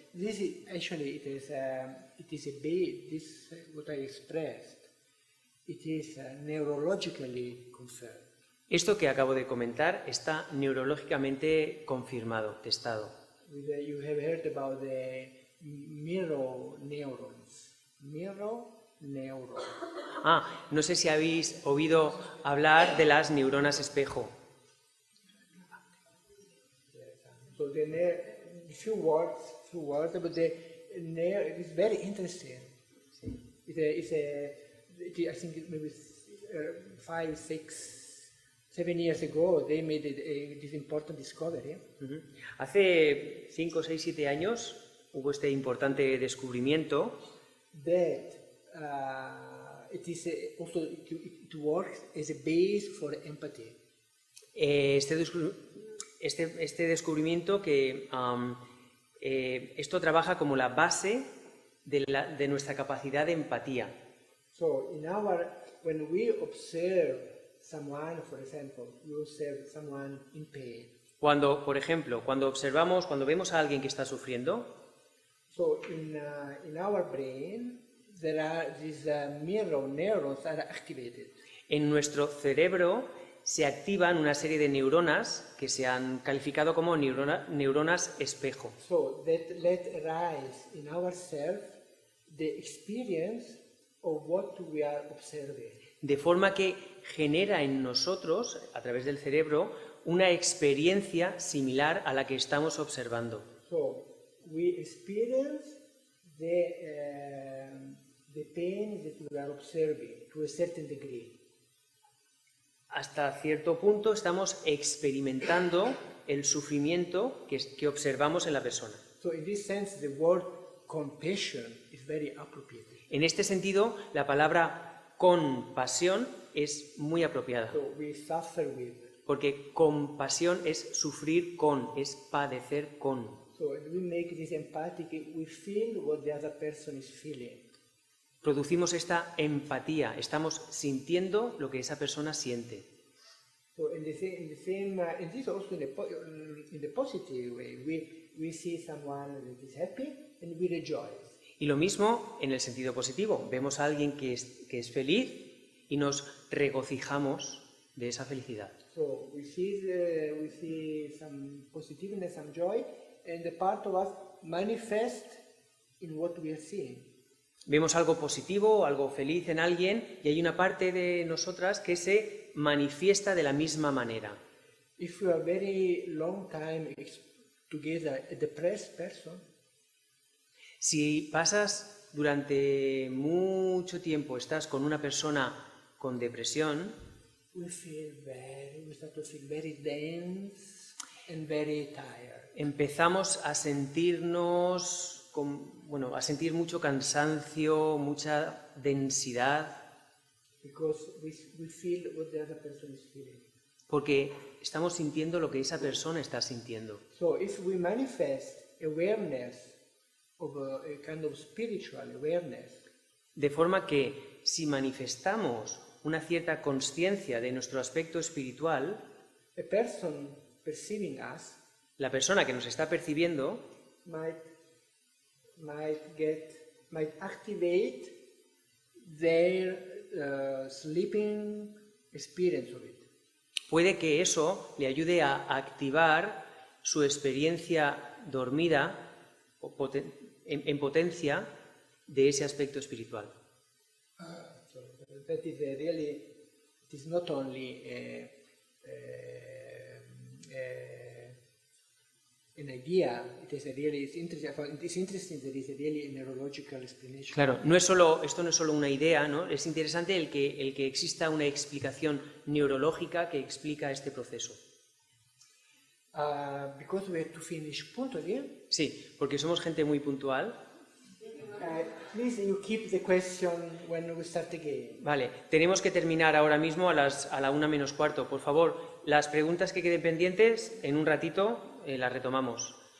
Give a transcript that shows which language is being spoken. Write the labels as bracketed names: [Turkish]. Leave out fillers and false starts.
[English] This is actually it is a base. This what I expressed. It is neurologically confirmed. [Spanish] Esto que acabo de comentar está neurológicamente confirmado, testado. [English] You have heard about the mirror neurons. Mirror neurons. [Spanish] No sé si habéis oído hablar de las neuronas espejo. [English] So few words, but it is very interesting. I think maybe 5, 6, 7 years ago they made this important discovery. [Spanish] Hace 5, 6, 7 años hubo este importante descubrimiento [English] That it works as a base for empathy. [Spanish] Este descubrimiento que esto trabaja como la base de nuestra capacidad de empatía. [English] So when we observe someone, for example, we observe someone in pain. [Spanish] Por ejemplo, cuando vemos a alguien que está sufriendo, [English] so in our brain there are these mirror neurons are activated. [Spanish] en nuestro cerebro se activan una serie de neuronas que se han calificado como neuronas espejo. [English] So that let arise in ourselves the experience of what we are observing. [Spanish] De forma que genera en nosotros, a través del cerebro, una experiencia similar a la que estamos observando. [English] So we experience the pain that we are observing to a certain degree. [Spanish] Hasta cierto punto estamos experimentando el sufrimiento que observamos en la persona. [English] So in this sense, the word compassion is very appropriate. [Spanish] En este sentido, la palabra compasión es muy apropiada, [English] So we suffer with. [Spanish] porque compasión es sufrir con, es padecer con. [English] So when we make this empathic, we feel what the other person is feeling. [Spanish] Producimos esta empatía, estamos sintiendo lo que esa persona siente. [English] So in this also in the positive way, we see someone that is happy and we rejoice. [Spanish] Y lo mismo en el sentido positivo. Vemos a alguien que es feliz y nos regocijamos de esa felicidad. [English] So we see some positiveness, some joy, and the part of us manifest in what we are seeing. [Spanish] Vemos algo positivo, algo feliz en alguien y hay una parte de nosotras que se manifiesta de la misma manera. [English] If you are very long time together, a depressed person, [Spanish] Si pasas durante mucho tiempo, estás con una persona con depresión, [English] we start to feel very dense and very tired. [Spanish] empezamos a sentirnos, a sentir mucho cansancio, mucha densidad, [English] Because we feel what the other person is feeling. [Spanish] porque estamos sintiendo lo que esa persona está sintiendo. [English] So if we manifest awareness of a kind of spiritual awareness, [Spanish] De forma que si manifestamos una cierta consciencia de nuestro aspecto espiritual, [English] a person perceiving us [Spanish] la persona que nos está percibiendo [English] might activate their sleeping experience of it. [Spanish] puede que eso le ayude a activar su experiencia dormida o en potencia de ese aspecto espiritual. [English] So that is it is not only an idea, it's interesting that it's a really neurological explanation. [Spanish] Claro, esto no es solo una idea, ¿no? Es interesante el que exista una explicación neurológica que explica este proceso. [English] Because we have to finish puntually, [Spanish] Sí, porque somos gente muy puntual. [English] please you keep the question when we start again. [Spanish] Vale, tenemos que terminar ahora mismo a la 1:45. Por favor, las preguntas que queden pendientes, en un ratito las retomamos.